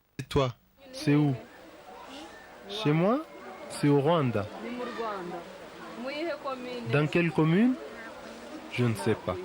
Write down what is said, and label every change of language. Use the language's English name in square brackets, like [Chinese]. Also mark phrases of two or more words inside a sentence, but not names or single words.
[French] toi, c'est où? Chez moi, c'est au Rwanda. [Rundi] ni mu rwanda mu yihe komine [French] Dans quelle commune? Je ne sais pas.